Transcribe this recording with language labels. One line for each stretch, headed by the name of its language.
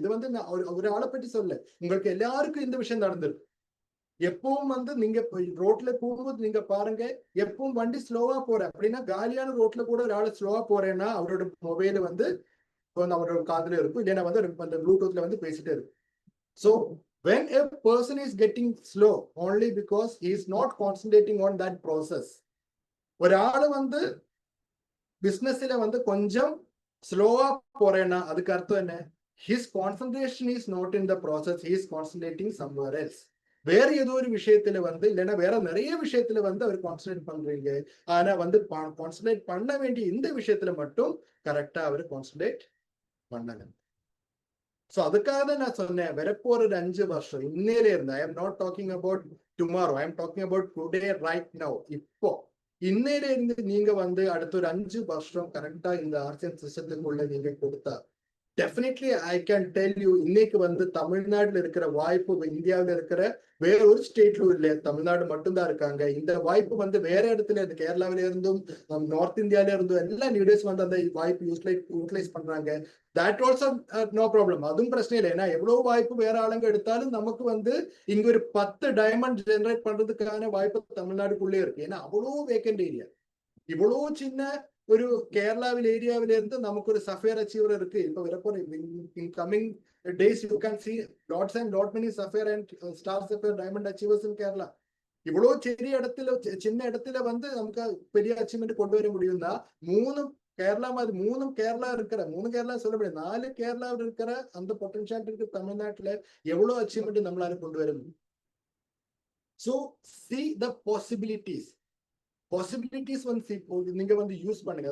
Tamil: இது வந்து நான் ஒரு ஆளை பற்றி சொல்ல, உங்களுக்கு எல்லாருக்கும் இந்த விஷயம் நடந்திருக்கு. எப்பவும் வந்து நீங்க ரோட்ல போகும்போது நீங்க பாருங்க, எப்பவும் வண்டி ஸ்லோவா போற அப்படின்னா காலியான ரோட்ல கூட ஒரு ஆளு ஸ்லோவா போறேன்னா அவரோட மொபைல் வந்து அவரோட காதுல இருக்கும், இல்லைன்னா வந்து அந்த ப்ளூடூத்ல வந்து பேசிட்டே இருக்கும்.
English: So when a person is getting slow only because he is not concentrating on that process,
Tamil: ஒரு ஆளு வந்து பிசினஸ்ல வந்து கொஞ்சம் ஸ்லோவா போறேன்னா அதுக்கு அர்த்தம் என்ன,
English: his concentration is not in the process, he is concentrating somewhere else.
Tamil: வேற ஏதோ ஒரு விஷயத்துல வந்து, இல்லைன்னா வேற நிறைய விஷயத்துல வந்து அவர் கான்சன்ட்ரேட் பண்றீங்க. ஆனா வந்து கான்சன்ட்ரேட் பண்ண வேண்டிய இந்த விஷயத்துல மட்டும் கரெக்டா அவர் கான்சன்ட்ரேட் பண்ணல. சோ அதுக்காக தான் நான் சொன்னேன், வரப்போற ஒரு 5 வருஷம் இன்னையில இருந்து,
English: I am not talking about tomorrow, I am talking about today, right now.
Tamil: இப்போ இன்னையில இருந்து நீங்க வந்து அடுத்த ஒரு 5 வருஷம் கரெக்டா இந்த ஆர்சிஎம் சிஸ்டத்துக்குள்ள நீங்க கொடுத்தா
English: definitely I can tell you,
Tamil: இன்னைக்கு வந்து தமிழ்நாட்டுல இருக்கிற வாய்ப்பு இந்தியாவில் இருக்கிற வேற ஒரு ஸ்டேட்லும் இல்லை, தமிழ்நாடு மட்டும்தான் இருக்காங்க. இந்த வாய்ப்பு வந்து வேற இடத்துல இருந்து, கேரளாவில இருந்தும் நார்த் இந்தியாவில இருந்தும் எல்லா லீடர்ஸ் வந்து அந்த வாய்ப்பு யூட்டிலைஸ் பண்றாங்க.
English: that also no problem,
Tamil: அதுவும் பிரச்சனை இல்லை. ஏன்னா எவ்வளவு வாய்ப்பு வேற ஆளுங்க எடுத்தாலும் நமக்கு வந்து இங்க ஒரு 10 டைமண்ட் ஜெனரேட் பண்றதுக்கான வாய்ப்பு தமிழ்நாடுக்குள்ளே இருக்கு. ஏன்னா அவ்வளவு வேக்கண்ட் ஏரியா, இவ்வளவு சின்ன ஒரு கேரளாவில் ஏரியாவில இருந்து நமக்கு ஒரு சஃபேர் அச்சீவர் இருக்கு. இப்ப வரப்போ
English: In coming days you can see lots and lot many sapphire and star sapphire diamond achievers in Kerala.
Tamil: இவ்வளவு சிறிய இடத்துல சின்ன இடத்துல வந்து நமக்கு பெரிய அச்சீவ்மெண்ட் கொண்டு வர முடியும்னா கேரளா மாதிரி மூணு கேரளா சொல்ல முடியாது, 4 கேரளாவில் இருக்கிற அந்த பொட்டன்ஷியாலிட்டி இருக்கு தமிழ்நாட்டுல எவ்வளவு அச்சீவ்மெண்ட் நம்மளால கொண்டு வர முடியும்.
English: so see the possibilities
Tamil: வந்து நீங்க வந்து யூஸ் பண்ணுங்க.